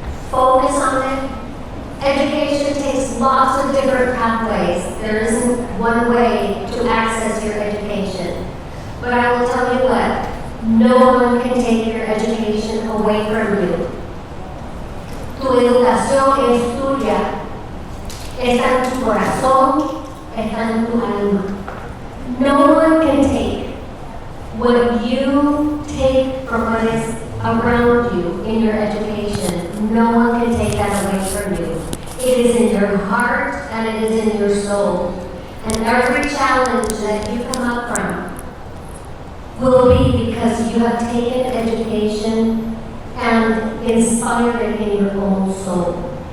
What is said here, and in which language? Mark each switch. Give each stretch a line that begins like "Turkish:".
English: Focus on it. Education takes lots of different pathways. There isn't one way to access your education. But I will tell you what, no one can take your education away from you.
Spanish: Tu educación es tuya. Está en tu corazón, está en tu alma.
English: No one can take what you take from what is around you in your education. No one can take that away from you. It is in your heart and it is in your soul. And every challenge that you come up from will be because you have taken education and inspired it in your own soul.